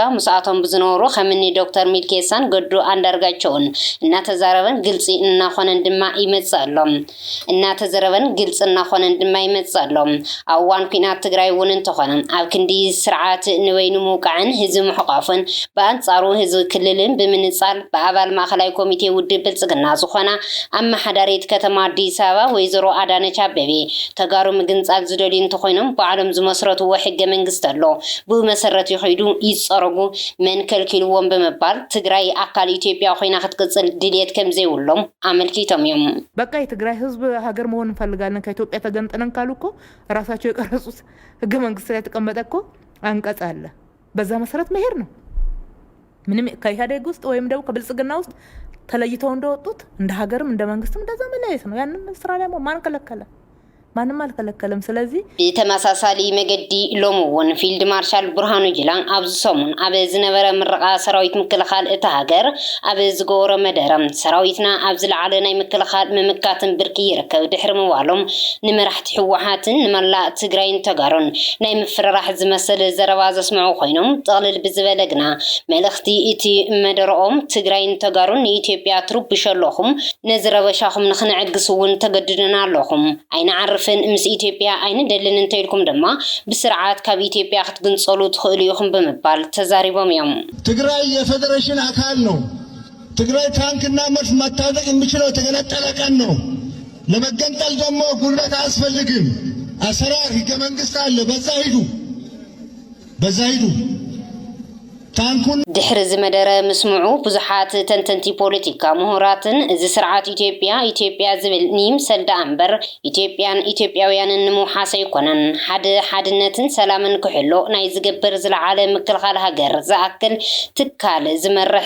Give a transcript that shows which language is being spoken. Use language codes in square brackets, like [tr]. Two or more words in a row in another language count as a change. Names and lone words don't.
[ti] ምስኣቶም ብዝነበሩ ከምኒ ዶክተር ሚልኬሳን ገዱ አንዳርጋቸውን እናተዛረበን ግልጽ እናኾነን ድማ ይመጽእ ኣሎ እናተዘረበን ግልጽ እናኾነን ድማ ይመጽእ ኣሎ አዋን ኩናት ትግራይ ውን እንተኾነ ኣብ ክንዲ ስርዓት ንበይኑ ሙቃዕን ህዝብ ምሕቋፍን በአንጻሩ ህዝብ ክልልን ብምንጻል በአባል ማእከላይ ኮሚቴ ውድብ ብልጽግና ዝኾና ኣመሓዳሪት ከተማ አዲስ አበባ ወይዘሮ አዳነች አበቤ ተጋሩ ምግንጻል ዝደልዩ እንትኾይኖም በዓሎም ዝመስረትዎ ሕገ መንግስቲ ኣሎ ብመሰረት ይኸይዱ ይጸረጉ መን ከልኪልዎም በመባል ትግራይ አካል ኢትዮጵያ ኮይና ክትቅጽል ድልየት ከም ዘይብሎም አመልኪቶም እዮም [am] በቃ የትግራይ ህዝብ ሀገር መሆን እንፈልጋለን ከኢትዮጵያ ተገንጥለን ካሉኮ ራሳቸው የቀረጹት ህገ መንግስት ላይ ተቀመጠኮ አንቀጽ አለ በዛ መሰረት መሄድ ነው ምንም ከኢህአዴግ ውስጥ ወይም ደግሞ ከብልጽግና ውስጥ ተለይተው እንደወጡት እንደ ሀገርም እንደ መንግስትም እንደዛ መለየት ነው ያንን ስራ ላይ ማን ከለከለ ማንም አልከለከለም ስለዚህ [ti] ተመሳሳሊ መገዲ ሎሙውን ፊልድ ማርሻል ብርሃኑ ጁላ ኣብዚ ሰሙን ኣብ ዝነበረ ምረቃ ሰራዊት ምክልኻል እታ ሃገር ኣብ ዝገበሮ መደረም ሰራዊትና ኣብ ዝለዓለ ናይ ምክልኻል ምምካትን ብርኪ ይርከብ ድሕሪ ምዋሎም ንመራሕቲ ሕወሓትን ንመላእ ትግራይን ተጋሩን ናይ ምፍራራሕ ዝመስል ዘረባ ዘስምዑ ኮይኖም ጠቕልል ብዝበለግና መልእኽቲ እቲ መደረኦም ትግራይን ተጋሩን ንኢትዮጵያ ትርብሸለኹም ነዝረበሻኹም ንኽንዕግስ እውን ተገድድና ኣለኹም ኣይንዓርፍ ምስ ኢትዮጵያ አይነ ደልን እንተይልኩም ድማ በስርዓት ካብ ኢትዮጵያ ክትግንጸሉ ትኽእሉ ይኹም በመባል ተዛሪቦም እዮም [am] ትግራይ የፌደሬሽን አካል ነው ትግራይ ታንክና መድፍ መታጠቅ የሚችለው ተገነጠለ ቀን ነው ለመገንጠል ደግሞ ጉልበት አያስፈልግም አሰራር ህገ መንግስት አለ በዛ ሂዱ [ti] ድሕሪ ዝመደረ ምስምዑ ብዙሓት ተንተንቲ ፖለቲካ ምሁራትን እዚ ስርዓት ኢትዮጵያ ዝብል ንይምሰልዳ እምበር ኢትዮጵያውያንን ንምውሓስ ኣይኮነን ሓድነትን ሰላምን ክሕሎ ናይ ዝገብር ዝለዓለ ምክልኻል ሃገር ዝኣክል ትካል ዝመርሕ